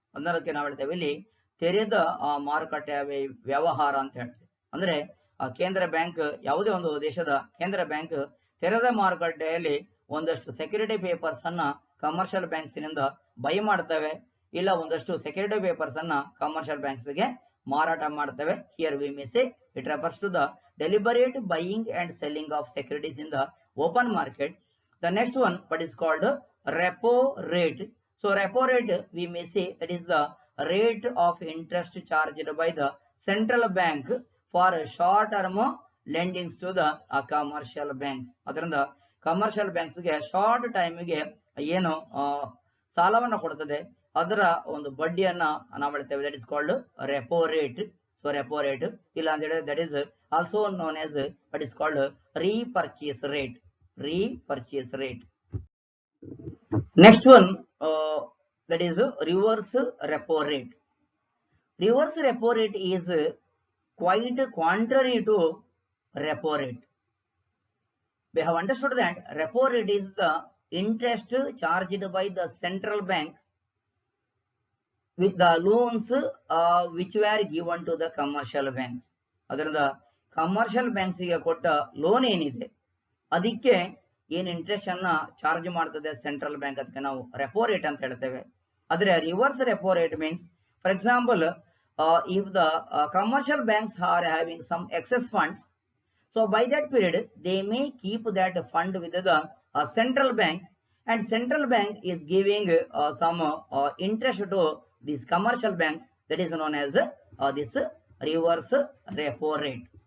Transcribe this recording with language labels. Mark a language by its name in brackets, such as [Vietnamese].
[Kannada] ಅದಕ್ಕೆ ನಾವು ಹೇಳ್ತೇವೆ ಇಲ್ಲಿ ತೆರೆದ ಮಾರುಕಟ್ಟೆ ವ್ಯವಹಾರ ಅಂತ ಹೇಳ್ತೇವೆ. ಅಂದ್ರೆ ಕೇಂದ್ರ ಬ್ಯಾಂಕ್, ಯಾವುದೇ ಒಂದು ದೇಶದ ಕೇಂದ್ರ ಬ್ಯಾಂಕ್ ತೆರೆದ ಮಾರುಕಟ್ಟೆಯಲ್ಲಿ ಒಂದಷ್ಟು ಸೆಕ್ಯೂರಿಟಿ ಪೇಪರ್ಸ್ ಅನ್ನ ಕಮರ್ಷಿಯಲ್ ಬ್ಯಾಂಕ್ಸ್ ನಿಂದ ಬೈ ಮಾಡ್ತವೆ, ಇಲ್ಲ ಒಂದಷ್ಟು ಸೆಕ್ಯೂರಿಟಿ ಪೇಪರ್ಸ್ ಅನ್ನ ಕಮರ್ಷಿಯಲ್ ಬ್ಯಾಂಕ್ಸ್ ಗೆ ಮಾರಾಟ ಮಾಡ್ತವೆ. [English] Here we may say it refers to the deliberate buying and selling of securities in the open market. The next one what is called repo rate. So repo rate we may say that is the rate of interest charged by the central bank for short term lendings to the commercial banks. [Kannada] ಅದರಿಂದ commercial banks ಗೆ short time ಗೆ ಏನು ಸಾಲವನ್ನ ಕೊಡ್ತದೆ ಅದರ ಒಂದು ಬಡ್ಡಿಯನ್ನ ನಾವು ಹೇಳ್ತೇವೆ, [English] That is called repo rate. So repo rate [Kannada] ಇಲ್ಲ ಅಂತ ಹೇಳಿದ್ರೆ [English] that is also known as what is called repurchase rate. Repurchase rate. Next one that is reverse repo rate. Reverse repo rate is quite contrary to repo rate. We have understood that repo rate is the interest charged by the central bank with the loans which were given to the commercial banks. [Kannada] ಅದರಿಂದ commercial banks ಗೆ ಕೊಟ್ಟ loan ಏನಿದೆ ಅದಕ್ಕೆ ಏನು interest ಅನ್ನ charge ಮಾಡ್ತದೆ central bank, ಅದಕ್ಕೆ ನಾವು ರೆಪೋ ರೇಟ್ ಅಂತ ಹೇಳ್ತೇವೆ. ಆದ್ರೆ [English] Reverse repo rate means, for example, if the commercial banks are having some excess funds, so by that period they may keep that fund with the central bank, and central bank is giving some interest to these commercial banks, that is known as this reverse repo rate.